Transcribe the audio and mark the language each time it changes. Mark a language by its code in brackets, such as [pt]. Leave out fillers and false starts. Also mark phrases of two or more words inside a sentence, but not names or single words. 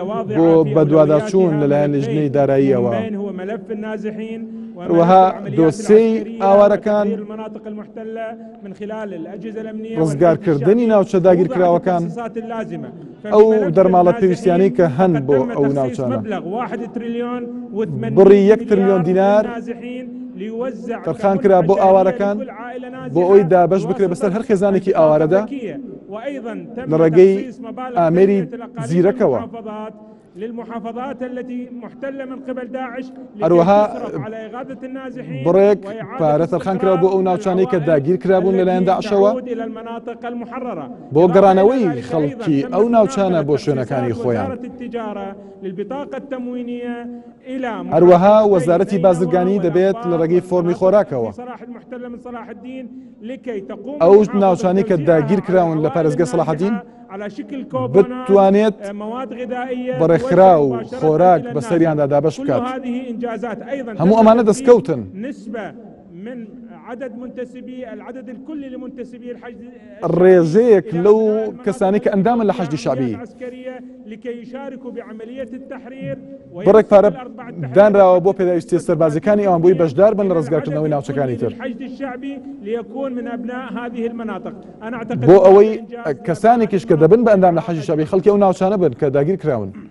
[ckb] بۆ [ar] واضحة [ckb] بەدواداچوون لەلایەن لیژنەی داراییەوە. [ar] هو ملف النازحين [ckb] وها دۆسیەی ئاوارەکان [ar] المناطق المحتلة من خلال الأجهزة الأمنية [ckb] ڕزگارکردنی ناوچە داگیرکراوەکان ئەو دەرماڵە پێویستیانەی کە هەن بۆ ئەو ناوچانە بڕی 1 تریلیۆن دینار تەرخان کرا بۆ ئاوارەکان بۆ ئەوی دابەش بکرێت بەسەر هەر خێزانێکی ئاوارەدا لە ڕێگەی ئامێری زیرەکەوە. [ar] للمحافظات التي محتلة من قبل داعش [ckb] هەروەها [ar] على إغاثة النازحين [ckb] بڕێک پارە تەرخان کرا بۆ ئەو ناوچانەی کە داگیر کرابوون لەلایەن داعشەوە [ar] إلى المناطق المحررة [ckb] بۆ گەڕانەوەی خەڵکی ئەو ناوچانە بۆ شوێنەکانی خۆیان. [ar] التجارة للبطاقة التموينية إلى [ckb] هەروەها وەزارەتی بازرگانی دەبێت لە ڕێگەی فۆرمی خۆراکەوە [ar] صلاح المحتلة من صلاح الدين لكي تقوم [ckb] ئەو ناوچانەی کە داگیر کراون لە پارێزگای صلاح الدین بتوانێت بەڕێکخرا و خۆراک بەسەریاندا دابەش بکات. هەموو ئەمانە دەستکەوتن. ڕێژەیەک لەو کەسانی کە ئەندامن لە حەشدی شعبی بڕێک پارە دانراوە بۆ پێداویستی سەربازەکانی ئەوان بووی بەشدار بن لە ڕزگارکردنەوەی ناوچەکانی تر بۆ ئەوەی کەسانێکیش کە دەبن بە ئەندام لە حەشدی شعبی خەڵکی ئەو ناوچانە بن کە داگیر کراون.